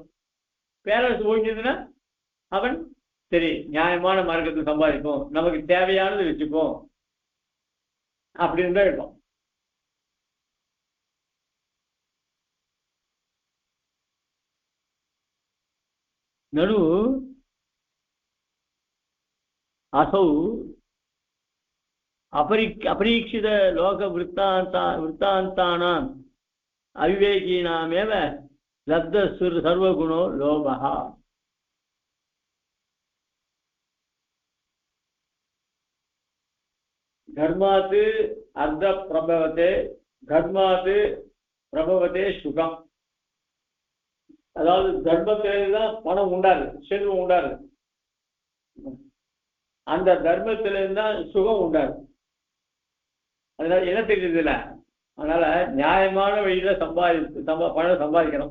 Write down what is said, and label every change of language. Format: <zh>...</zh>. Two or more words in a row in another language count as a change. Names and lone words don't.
<ta>பேராசை ஓய்ச்சதுன்னா அவன் சரி நியாயமான மார்க்கத்தை சம்பாதிப்போம், நமக்கு தேவையானது வச்சுப்போம் அப்படின்னு தான் இருக்கும்.</ta> <sa>நடு असौ अपरीक्षित लोक वृत्तान्तानाम् अविवेकीनामेव लब्ध सर्वगुणो लोभः। धर्मात् अर्ध प्रभवते धर्मात् प्रभवते सुखम.</sa> <ta>அதாவது தர்மத்திலிருந்துதான் பணம் உண்டாரு, செல்வம் உண்டாரு. அந்த தர்மத்திலிருந்து தான் சுகம் உண்டாரு. அதனால என்ன தெரியுது இல்லை, அதனால நியாயமான வழியில பணம் சம்பாதிக்கணும்.</ta>